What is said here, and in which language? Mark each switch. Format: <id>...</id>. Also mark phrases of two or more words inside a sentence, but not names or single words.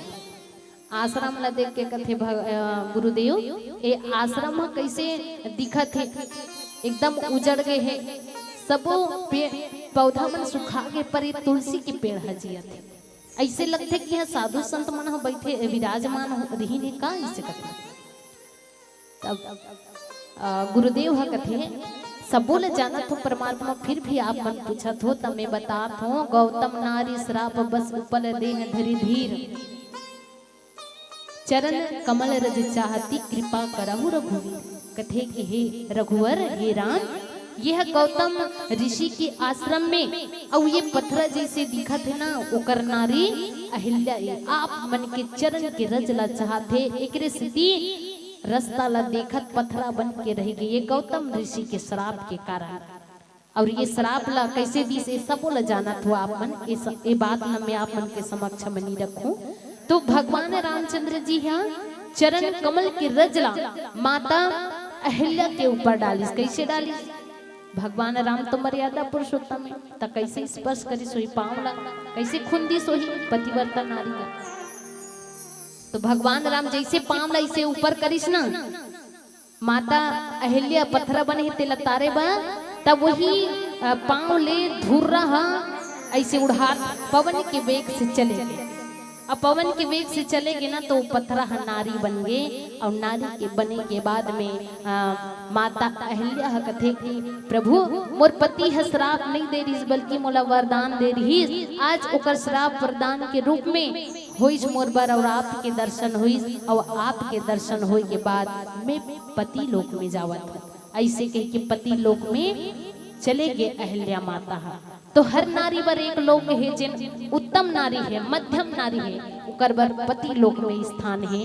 <hne>आश्रम ला देख के कथे गुरुदेव ये आश्रम कैसे दिखत है, एकदम उजड़ गए है, सबो पौधा मन सुखा गए, पर ये तुलसी के पेड़ हजिया थे। ऐसे लगते कि यहाँ साधु संत मन बैठे विराजमान रही ने का ऐसे कथे। तब गुरुदेव हा कथे सबो ले जानत हो परमात्मा, फिर भी आप मन पूछत हो तब मैं बतात हो।</hne> <awa>गौतम नारी श्राप बस उपल देह धरि धीर, चरण कमल रज चाहती कृपा करहु रघुवीर।</awa> <hne>कथे कि हे रघुवर हे राम, यह गौतम ऋषि के आश्रम में और ये पत्थर जैसे दिखत है ना, ओकर नारी अहिल्या आप मन के चरण के रज ला चाहते। एकरे स्थिति रास्ता ला देखत पत्थरा बन के रह गई, ये गौतम ऋषि के श्राप के कारण। और ये श्राप ला कैसे दी से सबो ला जानत हो आप मन, ये बात ला मैं आप मन के समक्ष में नहीं रखूं। तो भगवान रामचंद्र जी यहाँ चरण कमल के रजला माता अहिल्या के ऊपर डालिस। कैसे डालिस? भगवान राम तो मर्यादा पुरुषोत्तम है, तो कैसे स्पर्श करी सोई पाँव ला, कैसे खुंदी सोही पतिव्रता नारी ला। तो भगवान राम जैसे पाँव ला इसे ऊपर करिस ना, माता अहिल्या पत्थर बने ते लतारे बा, तब वही पाँव ले धुर रहा ऐसे उड़ा पवन के वेग से चले गए। अब पवन के वेग से चलेगे ना तो पत्थरा नारी बन गए और नारी के बने के बाद में माता अहिल्या कथे की प्रभु मोर पति है श्राप नहीं दे रही बल्कि मोला वरदान दे रही। आज ओकर श्राप वरदान के रूप में होइस मोर बर और आपके दर्शन होइस और आपके दर्शन होए के बाद मैं पति लोक में जावत हूँ। ऐसे कह के पति लोक में चले गए अहिल्या माता। तो हर नारी बर एक लोक है जिन उत्तम नारी है मध्यम नारी है उकर बर पति लोक में स्थान है।</hne>